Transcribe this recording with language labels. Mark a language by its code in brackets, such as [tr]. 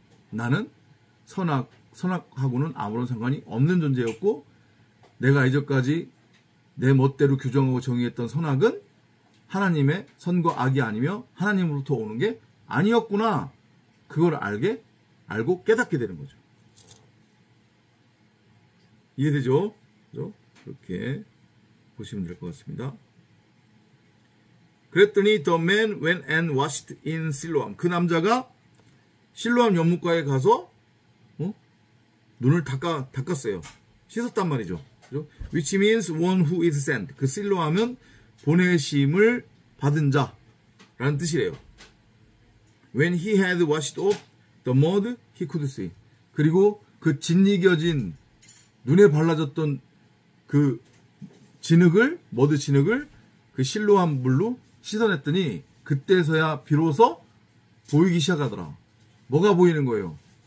[ko] 나는 선악하고는 아무런 상관이 없는 존재였고, 내가 이제까지 내 멋대로 규정하고 정의했던 선악은 하나님의 선과 악이 아니며 하나님으로부터 오는 게 아니었구나. 그걸 알고 깨닫게 되는 거죠. 이해되죠? 그렇게 보시면 될 것 같습니다. 그랬더니 [en] the man went and washed in Siloam. [ko] 그 남자가 실로암 연못가에 가서 눈을 닦았어요. 씻었단 말이죠. [en] Which means one who is sent. [ko] 그 실로암은 보내심을 받은 자라는 뜻이래요. [en] When he had washed off the mud, he could see. [ko] 그리고 그 짓이겨진 눈에 발라졌던 그 진흙을, 머드 진흙을 그 실로암 물로 씻어냈더니 그때서야 비로소 보이기 시작하더라. 뭐가 보이는 거예요?